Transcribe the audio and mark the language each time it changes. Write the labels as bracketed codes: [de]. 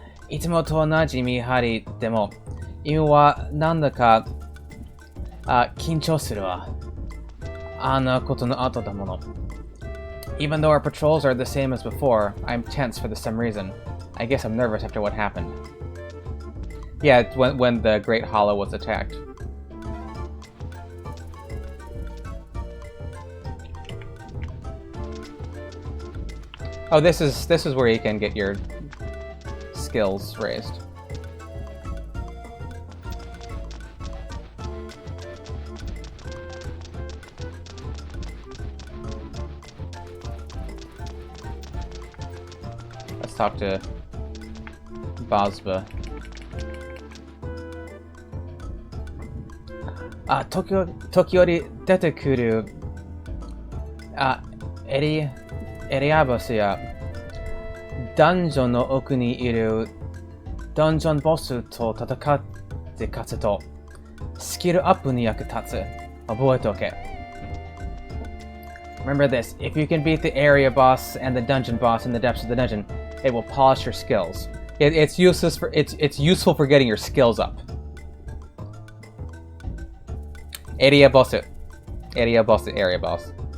[ja] いつもと同じ見張りでも、今はなんだか緊張するわ。あんなことの後だもの。 [en] Even though our patrols are the same as before, I'm tense for some reason. I guess I'm nervous after what happened. Yeah, it's when the Great Hollow was attacked. Oh, this is where you can get your skills raised. Let's talk to Basba. [ja] あ、時折出てくる、エリアボスや、ダンジョンの奥にいるダンジョンボスと戦って勝つと、スキルアップに役立つ。覚えておけ。 [en] Remember this, if you can beat the area boss and the dungeon boss in the depths of the dungeon, it will polish your skills. It's useful for getting your skills up. Area boss. Area boss.